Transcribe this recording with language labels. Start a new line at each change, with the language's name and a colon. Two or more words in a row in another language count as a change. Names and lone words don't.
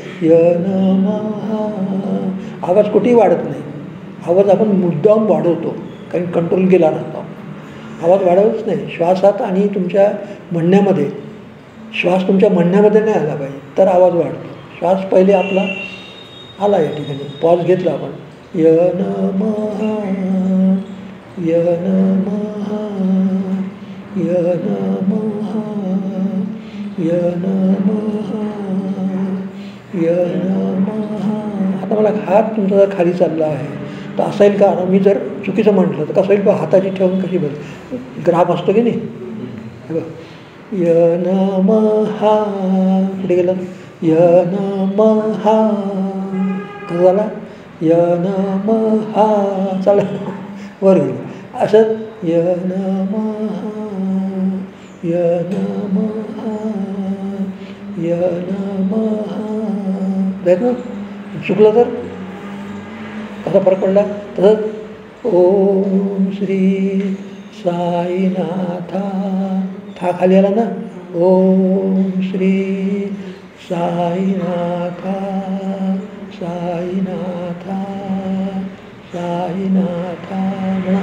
Sanskrit: य नमः.
Marathi: आवाज कुठेही वाढत नाही. आवाज आपण मुद्दाम वाढवतो कारण कंट्रोल गेला नसतो. आवाज वाढवच नाही. श्वासात आणि तुमच्या म्हणण्यामध्ये, श्वास तुमच्या म्हणण्यामध्ये नाही आला पाहिजे तर आवाज वाढतो. श्वास पहिले आपला आला या ठिकाणी. पॉज घेतला आपण.
Sanskrit: य नमः य नमः य नमः य नमः य नमः.
Marathi: आता मला हात तुमचा जर खाली चालला आहे तर असं येईल का. मी जर चुकीचं म्हटलं तर कसं येईल बा. हाताची ठेवून कशी बघ ग्राफ असतो की नाही.
Sanskrit: य नमः
Marathi: पुढे गेलं.
Sanskrit: य नमः
Marathi: कसं झाला.
Sanskrit: य नमः
Marathi: चाल वर गेलं.
Sanskrit: असं य नमः य नमः य नमः.
Marathi: जायत ना. चुकलं तर कसा फरक पडला. तसंच
Sanskrit: ओम श्री साईनाथा.
Marathi: था खाली आला ना.
Sanskrit: ओम श्री साईनाथा साईनाथा साईनाथा म्हणा.